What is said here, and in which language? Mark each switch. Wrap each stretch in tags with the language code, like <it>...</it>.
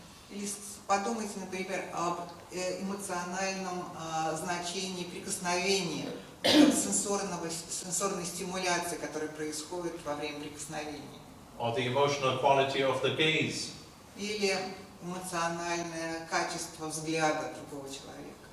<ru>Или подумайте, например, об эмоциональном значении прикосновения, сенсорной стимуляции, которая происходит во время прикосновений.</ru> <en>or the emotional quality of the gaze.</en> <ru>Или эмоциональное качество взгляда другого человека.</ru>